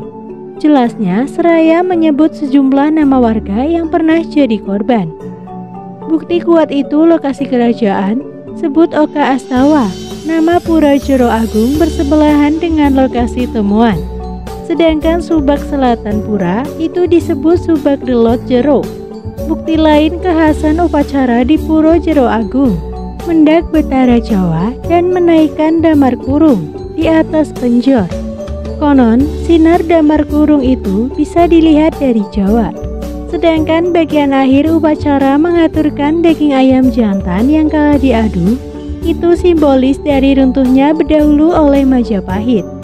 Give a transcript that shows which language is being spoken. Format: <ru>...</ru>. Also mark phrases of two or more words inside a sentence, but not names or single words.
<id>Jelasnya, seraya menyebut sejumlah nama warga yang pernah jadi korban. Bukti kuat itu lokasi kerajaan, sebut Oka Astawa, nama Pura Jero Agung bersebelahan dengan lokasi temuan. Sedangkan Subak Selatan Pura itu disebut Subak Delot Jero. Bukti lain kekhasan upacara di Pura Jero Agung, mendak Betara Jawa dan menaikkan damar kurung di atas penjor. Konon, sinar damar kurung itu bisa dilihat dari Jawa. Sedangkan bagian akhir upacara mengaturkan daging ayam jantan yang kalah diadu, itu simbolis dari runtuhnya berdahulu oleh Majapahit.</id>